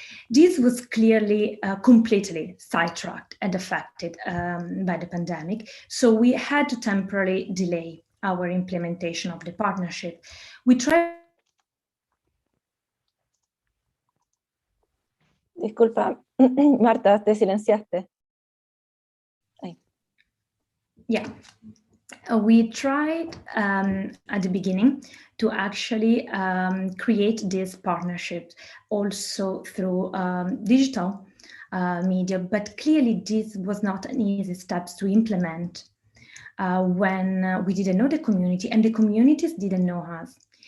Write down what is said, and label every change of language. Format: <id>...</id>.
<en>This was clearly completely sidetracked and affected by the pandemic, so we had to temporarily delay our implementation of the partnership. We tried.</en> <es>Disculpa, Marta, te silenciaste. Ahí.</es> <en>Yeah. We tried at the beginning to actually create this partnership also through digital media, but clearly this was not an easy step to implement when we didn't know the community and the communities didn't know us.</en>